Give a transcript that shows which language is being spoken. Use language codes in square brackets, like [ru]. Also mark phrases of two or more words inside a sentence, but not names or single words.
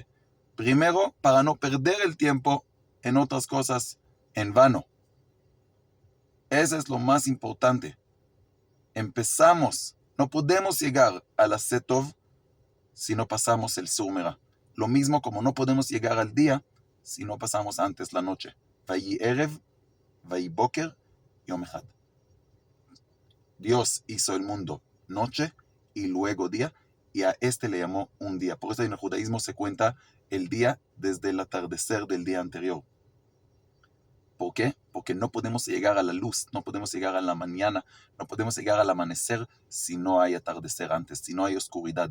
[es] Primero, para no perder el tiempo en otras cosas en vano. Eso es lo más importante. Empezamos, no podemos llegar a la Setov si no pasamos el [he] סור מרע. [es] Lo mismo como no podemos llegar al día si no pasamos antes la noche. [he] ויהי ערב, ויהי בוקר, יום אחד. [es] Dios hizo el mundo noche y luego día, y a este le llamó un día. Por eso en el judaísmo se cuenta el día desde el atardecer del día anterior. ¿Por qué? Porque no podemos llegar a la luz, no podemos llegar a la mañana, no podemos llegar al amanecer si no hay atardecer antes, si no hay oscuridad.